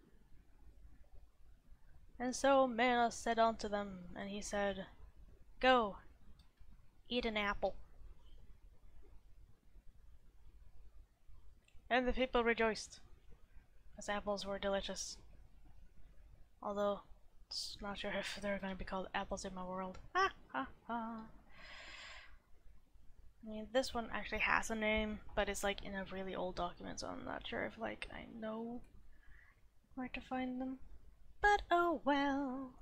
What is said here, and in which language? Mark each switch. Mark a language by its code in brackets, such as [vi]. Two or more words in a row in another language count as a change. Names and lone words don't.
[en] And so Manos said unto them, and he said, go, eat an apple. And the people rejoiced, as apples were delicious. Although, not sure if they're going to be called apples in my world. Ha ha ha. I mean, this one actually has a name, but it's like in a really old document, so I'm not sure if like I know where to find them. But oh well.